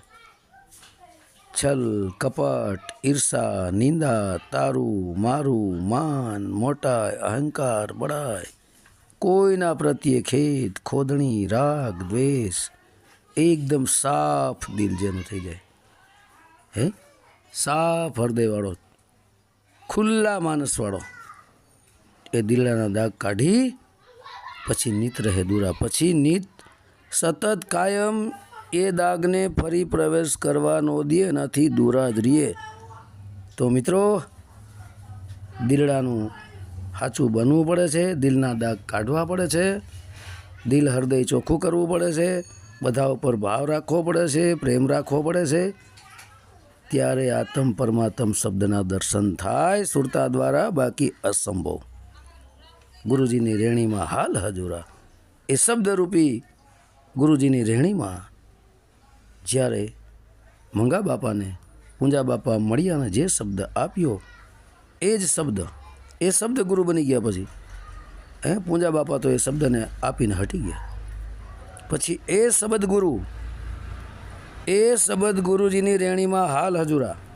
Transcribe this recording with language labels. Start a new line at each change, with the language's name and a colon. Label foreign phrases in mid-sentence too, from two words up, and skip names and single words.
Gujarati: છળ, કપટ, ઈર્ષા, નિંદા, તારૂ, મારૂ, માન, મોટાઈ, અહંકાર, બડાઈ, કોઈના પ્રત્યે ખેદ, ખોદણી, રાગ, દ્વેષ, એકદમ સાફ દિલ જેનુ થઈ જાય। સાફ હૃદય વાળો, ખુલ્લા માનસ વાળો એ દિલના દાગ કાઢી પછી નિત રહે દૂરા। પછી નિત સતત કાયમ એ દાગને ફરી પ્રવેશ કરવા નો દિએ, એનાથી દૂરા જ રહીએ। તો મિત્રો દિલડાનું હાચું બનવું પડે છે, દિલના દાગ કાઢવા પડે છે, દિલ હૃદય ચોખ્ખું કરવું પડે છે, બધા ઉપર ભાવ રાખવો પડે છે, પ્રેમ રાખવો પડે છે। ત્યારે આત્મ પરમાત્મ શબ્દના દર્શન થાય સુરતા દ્વારા, બાકી અસંભવ। ગુરુજીની રેણીમાં હાલ હજૂરા। એ શબ્દ રૂપી ગુરુજીની રેણીમાં જ્યારે મંગા બાપાને પૂંજા બાપા મળ્યા અને જે શબ્દ આપ્યો એ જ શબ્દ ગુરુ બની ગયા. પછી પૂંજા બાપા તો એ શબ્દને આપીને હટી ગયા. પછી એ શબ્દ ગુરુજીની રેણીમાં હાલ હજુરા.